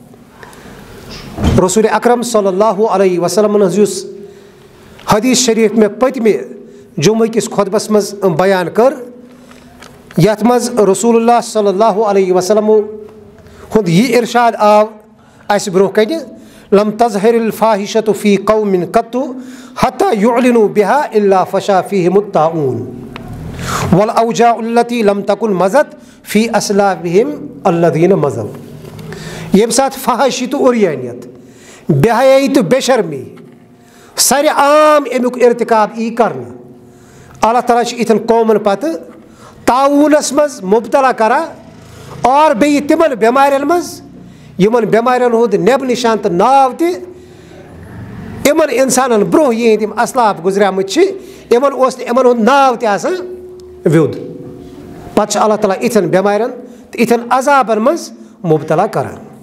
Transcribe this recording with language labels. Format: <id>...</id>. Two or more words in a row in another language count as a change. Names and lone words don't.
<ks>رسول اکرم</ks> <ar>صلی اللہ علیہ وسلمن</ar> <ks>ہٕنٛز یُس حدیث شریف مےٚ پٔتمہِ جمعہ کِس خۄطبس منٛز بیان کٔر یتھ منٛز رسول اللہ</ks> <ar>صلی اللہ علیہ وسلمو</ar> <ks>ہُنٛد یہِ ارشاد آو اَسہِ برونٛہہ کنہِ</ks> <ar>لم تظہر الفاحشۃ فی قوم قط حتی یعلنوا بها الا فشا فیہم الطاعون والاوجاع التي لم تکن مضت فی اسلافہم الذین مضوا</ar> <ks>ییٚمہِ ساتہٕ فحاشی تہٕ اُریانیت بے حیٲیی تہٕ بے شرمی سارِ عام امیُک ارتکاب ای کرنہٕ اللہ تعالیٰ چھِ یِتھٮ۪ن قومن پتہٕ تعاوٗنس منٛز مُبتلا کران اور بیٚیہِ تِمن بٮ۪مارٮ۪ن منٛز یِمن بٮ۪مارٮ۪ن ہُنٛد نٮ۪بہٕ نِشان تہٕ ناو تہِ یِمن اِنسانن برونٛہہ یِہنٛدۍ یِم اسلاف گُزریمٕتۍ چھِ یِمن اوس نہٕ یِمن ہُنٛد ناو تہِ آسان ویوٚد پتہٕ چھُ اللہ تعالیٰ یِتھٮ۪ن بٮ۪مارٮ۪ن تہٕ یِتھٮ۪ن عذابن منٛز مُبتلا کران</ks>